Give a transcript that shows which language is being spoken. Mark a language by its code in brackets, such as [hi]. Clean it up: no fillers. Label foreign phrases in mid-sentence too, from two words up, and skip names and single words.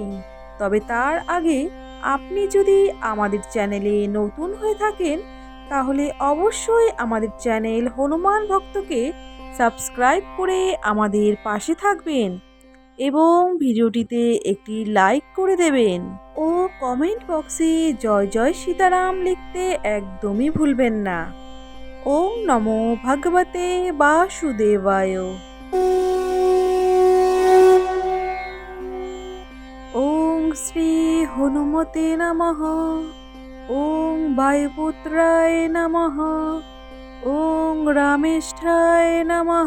[bn] তবে তার আগে আপনি যদি আমাদের চ্যানেলে নতুন হয়ে থাকেন, তাহলে অবশ্যই আমাদের চ্যানেল হনুমান ভক্তকে সাবস্ক্রাইব করে আমাদের পাশে থাকবেন এবং ভিডিওটিতে একটি লাইক করে দেবেন ও কমেন্ট বক্সে জয় জয় সীতারাম লিখতে একদমই ভুলবেন না। [sa] ওম নমো ভগবতে বাসুদেবায়। ওং শ্রী হনুমতে নমঃ। ওং বায়ুপুত্রায় নমঃ। ওং রামেষ্ঠায় নমঃ।